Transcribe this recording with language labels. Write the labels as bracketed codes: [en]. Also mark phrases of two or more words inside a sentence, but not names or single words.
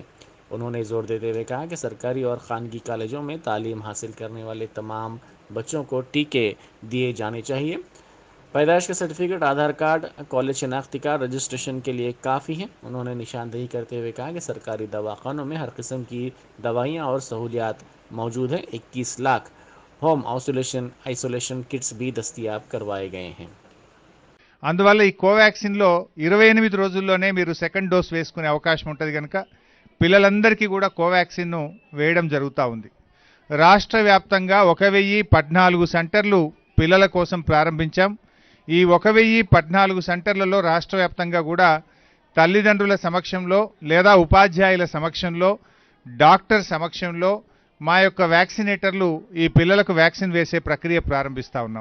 [ur] انہوں نے زور دیتے ہوئے کہا کہ سرکاری اور خانگی کالجوں میں تعلیم حاصل کرنے والے تمام بچوں کو ٹیکے دیے جانے چاہیے۔ پیدائش کا سرٹیفکیٹ، آدھار کارڈ، کالج شناختی کارڈ رجسٹریشن کے لیے کافی ہیں۔ انہوں نے نشاندہی کرتے ہوئے کہا کہ سرکاری دواخانوں میں ہر قسم کی دوائیاں اور سہولیات موجود ہیں۔ 21 لاکھ [en] home isolation kits [ur] بھی دستیاب کروائے گئے ہیں۔ [te] అందువల్ల ఈ కోవాక్సిన్లో 28 రోజుల్లోనే మీరు [en] second dose [te] వేసుకునే అవకాశం ఉంటుంది కనుక పిల్లలందరికీ కూడా కోవాక్సిన్ను వేయడం జరుగుతూ ఉంది। రాష్ట్ర వ్యాప్తంగా 1014 సెంటర్లు పిల్లల కోసం ప్రారంభించాం। ఈ 1014 సెంటర్లలో రాష్ట్ర వ్యాప్తంగా కూడా తల్లిదండ్రుల సమక్షంలో లేదా ఉపాధ్యాయుల సమక్షంలో డాక్టర్ సమక్షంలో మా యొక్క వ్యాక్సినేటర్లు ఈ పిల్లలకు వ్యాక్సిన్ వేసే ప్రక్రియ ప్రారంభిస్తూ ఉన్నాం।